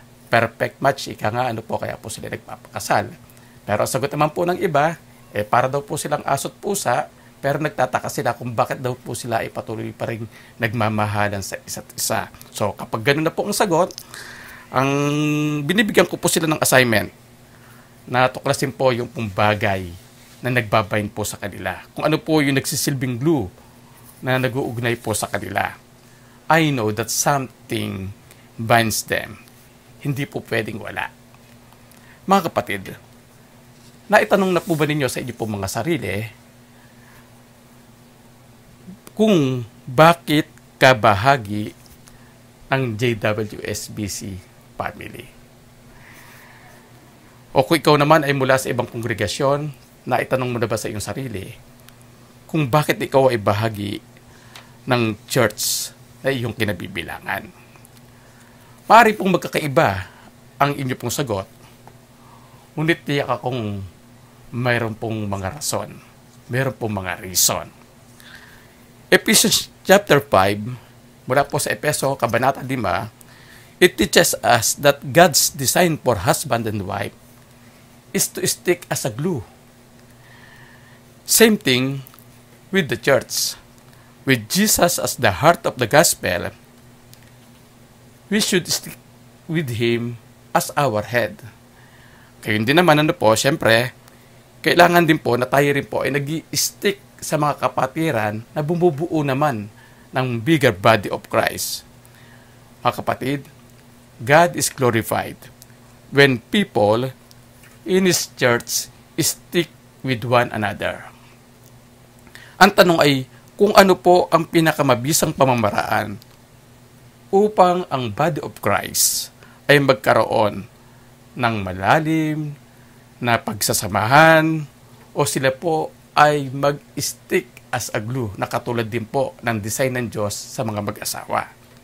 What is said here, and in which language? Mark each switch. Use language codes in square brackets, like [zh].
[tl] Perfect match, ika nga kaya po sila nagpapakasal. Pero ang sagot naman po ng iba, para daw po silang aso't pusa, pero nagtataka sila kung bakit daw po sila patuloy pa rin nagmamahalan sa isa't isa. So kapag ganun na po ang sagot, ang binibigyan ko po sila ng assignment na tuklasin po yung pong bagay na nagbabind po sa kanila. Kung ano po yung nagsisilbing glue na nag-uugnay po sa kanila. [en] I know that something binds them. [tl] Hindi po pwedeng wala. Mga kapatid, naitanong na po ba ninyo sa inyo po mga sarili kung bakit ka bahagi ng JWSBC family? O kung ikaw naman ay mula sa ibang kongregasyon, naitanong mo na ba sa iyong sarili kung bakit ikaw ay bahagi ng church na iyong kinabibilangan? Maaari pong magkakaiba ang inyo pong sagot, ngunit tiyak akong mayroon pong mga rason, mayroon pong mga reason. [en] Ephesians chapter 5, [tl] mula po sa Epeso, Kabanata 5, [en] it teaches us that God's design for husband and wife is to stick as a glue. Same thing with the church. With Jesus as the heart of the gospel, we should stick with Him as our head. [tl] Kayun din naman syempre, kailangan din po na tayo rin po ay nag-i-stick sa mga kapatiran na bumubuo naman ng [en] bigger body of Christ. [tl] Mga kapatid, [en] God is glorified when people in His church stick with one another. [tl] Ang tanong ay kung ano po ang pinakamabisang pamamaraan upang ang [en] body of Christ [tl] ay magkaroon ng malalim na pagsasamahan o sila po ay mag-stick [en] as a glue [tl] na katulad din po ng design ng Diyos sa mga mag-asawa.